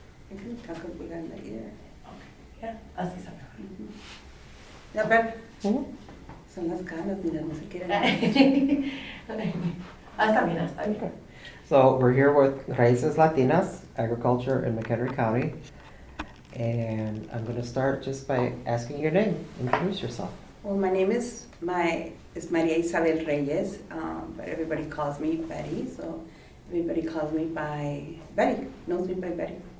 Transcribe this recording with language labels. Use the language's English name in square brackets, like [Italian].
[English] I can talk behind the ear. [Spanish] Yeah, así sabe. Ya, Pepe. Ujú. Son las canas, mira, no se quieren. Está bien, está bien. [English] So we're here with Raíces Latinas, Agriculture in McHenry County. And I'm going to start just by asking your name. Introduce yourself. Well, my name is Maria Isabel Reyes, but everybody calls me Betty, so everybody calls me by Betty, knows me by Betty.